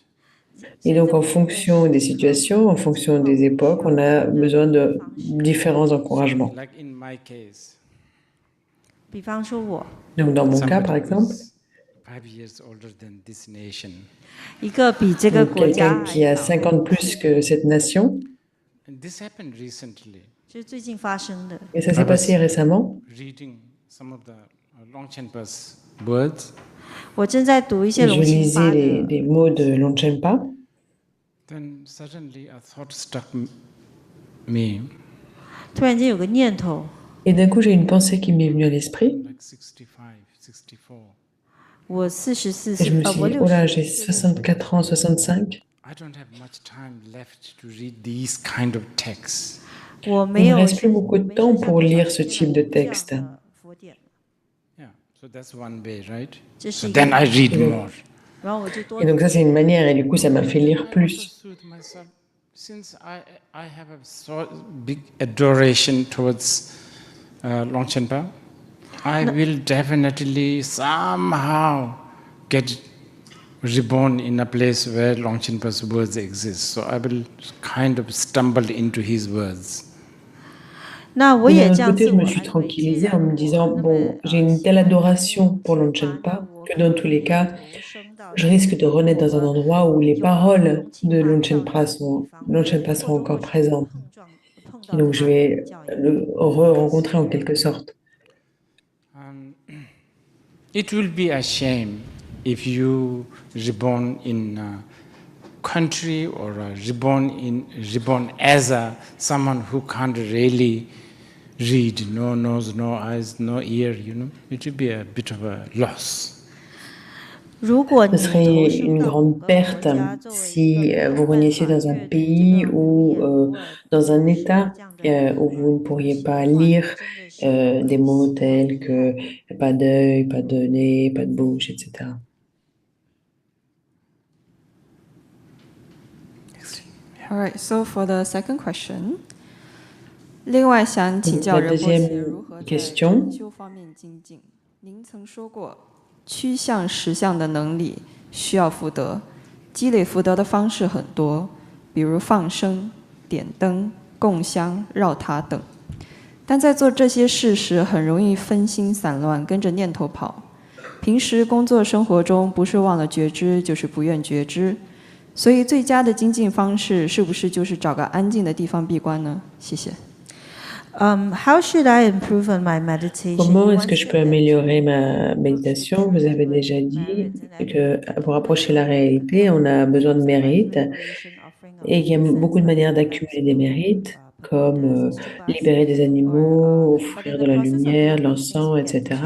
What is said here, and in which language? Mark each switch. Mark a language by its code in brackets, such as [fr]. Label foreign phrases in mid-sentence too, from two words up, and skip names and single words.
[fr] Et donc, en fonction des situations, en fonction des époques, on a besoin de différents encouragements. [en] Like in my case, [zh] 比方说我 [fr] Donc, dans mon cas, par [en] somebody [fr] exemple, [en] who's 5 years older than this nation. [zh] 一个比这个 [fr] donc [zh] 国家 [fr] quelqu'un qui a 50 plus que cette nation, [en] And this happened recently. [zh] 就是最近发生的 [fr] et ça s'est passé récemment. [en] Reading some of the Longchenpa's words. [zh] 我正在读一些 [fr] Je [zh] 龙清 [fr] lisais [zh] 巴 [fr] les [zh] 的 [fr] mots de Longchenpa. [en] Then suddenly a thought struck me. [zh] 突然间有个念头 [fr] Et d'un coup, j'ai une pensée qui m'est venue à l'esprit. [en] Like 65, 64. [zh] 我44 [fr] Et je me [zh] 岁 [fr] suis [zh] 我 [fr] dit, oh là, [zh] 60 [fr] j'ai 64 ans, 65. [en] I don't have much time left to read these kind of texts. [zh] 我 [fr] Il [zh] 没 [fr] ne [zh] 有 [fr] reste plus beaucoup de temps pour lire ce type de texte. [zh] 佛典 [en] Yeah, so that's one way, right? [zh] 这是 [en] So [zh] 一个 [en] then I read [fr] Et donc- [en] more. [zh] 然后我就多 [fr] Et donc ça, c'est une manière, et du coup, ça m'a fait lire [en] I [fr] plus. [en] also soothe myself. Since I have a so big adoration towards Longchenpa, I will definitely somehow get reborn in a place where Longchenpa's words exist. So I will kind of stumble into his words. [zh] 那我 [fr] Et [zh] 也 [fr] d'un [zh] 这 [fr] autre [zh] 样 [fr] côté, [zh] 自 [fr] je [zh] 我 [fr] me suis [zh] 安慰，既 [fr] tranquillisée [zh] 然 [fr] en me [zh] 我 [fr] disant, [zh] 那 [fr] bon, [zh] 么 [fr] j'ai une telle adoration pour Longchenpa que dans tous les cas, je risque de renaître dans un endroit où les paroles de Longchenpa seront encore présentes. Et donc je vais le re-rencontrer en quelque sorte. [en] It will be a shame if you reborn in a country or reborn as someone who can't really read, no nose, no eyes, no ear, you know. It will be a bit of a loss. [zh] 如果 [fr] Ce [zh] 你 [fr] serait [zh] 投身 [fr] une [zh] 到某 [fr] grande [zh] 个国 [fr] perte [zh] 家作为一 [fr] si [zh] 个 [fr] vous [zh] 没有办 [fr] renaissiez [zh] 法 [fr] dans un [zh] 阅读这 [fr] pays [zh] 个 [fr] ou [zh] 念古尔 [fr] dans un [zh] 诗 [fr] état [zh] 这样的 [fr] où vous ne pourriez [zh] 情 [fr] pas [zh] 况，那 [fr] lire [zh] 真的是好 [fr] des [zh] 可 [fr] mots [zh] 惜，好遗 [fr] tels [zh] 憾。 [fr] que pas d'œil, pas de nez, pas de bouche, etc. [en] All right, so for the second question， [zh] 另外想请 [fr] Donc, [zh] 教 [fr] la [zh] 仁波切 [fr] deuxième [zh] 如何在 [fr] question. [zh] 禅修方面精进。您曾说过，趋向实相的能力需要福德，积累福德的方式很多，比如放生、点灯、供香、绕塔等。但在做这些事时，很容易分心散乱，跟着念头跑。平时工作生活中，不是忘了觉知，就是不愿觉知。所以，最佳的精进方式是不是就是找个安静的地方闭关呢？谢谢。 [en] How should I improve on my meditation? [fr] Comment [en] You [fr] est-ce que [en] once [fr] je [en] said [fr] peux [en] that [fr] améliorer ma méditation? Vous avez déjà dit que pour approcher la réalité, on a besoin de mérites et qu'il y a beaucoup de manières d'accumuler des mérites, comme libérer des animaux, offrir de la lumière, de l'encens, etc.